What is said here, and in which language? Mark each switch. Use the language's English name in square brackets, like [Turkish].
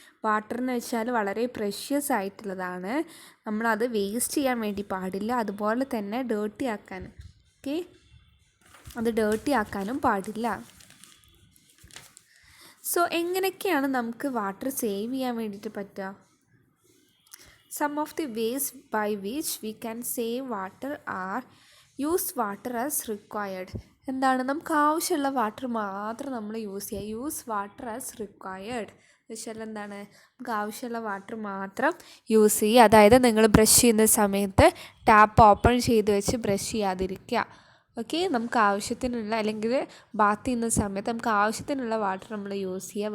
[Malayalam] Water എന്ന് വെച്ചാൽ വളരെ പ്രഷ്യസ് ആയിട്ടുള്ളതാണ്, നമ്മളത് വേസ്റ്റ് ചെയ്യാൻ വേണ്ടി പാടില്ല, അതുപോലെ തന്നെ ഡേർട്ടി ആക്കാനും, ഓക്കെ, അത് ഡേർട്ടി ആക്കാനും പാടില്ല. സോ എങ്ങനെയൊക്കെയാണ് നമുക്ക് വാട്ടർ സേവ് ചെയ്യാൻ വേണ്ടിയിട്ട് പറ്റുക? [English] Some of the ways by which we can save water are use water as required. [Malayalam] എന്താണ്? നമുക്ക് ആവശ്യമുള്ള വാട്ടർ മാത്രം നമ്മൾ യൂസ് ചെയ്യുക. [English] use water as required [Malayalam] എന്ന് വെച്ചാൽ എന്താണ്? നമുക്ക് ആവശ്യമുള്ള വാട്ടർ മാത്രം യൂസ് ചെയ്യുക. അതായത് നിങ്ങൾ ബ്രഷ് ചെയ്യുന്ന സമയത്ത് ടാപ്പ് ഓപ്പൺ ചെയ്ത് വെച്ച് ബ്രഷ് ചെയ്യാതിരിക്കുക. ഓക്കെ, നമുക്ക് ആവശ്യത്തിനുള്ള, അല്ലെങ്കിൽ ബാത്ത് ചെയ്യുന്ന സമയത്ത് നമുക്ക് ആവശ്യത്തിനുള്ള വാട്ടർ നമ്മൾ യൂസ് ചെയ്യുക.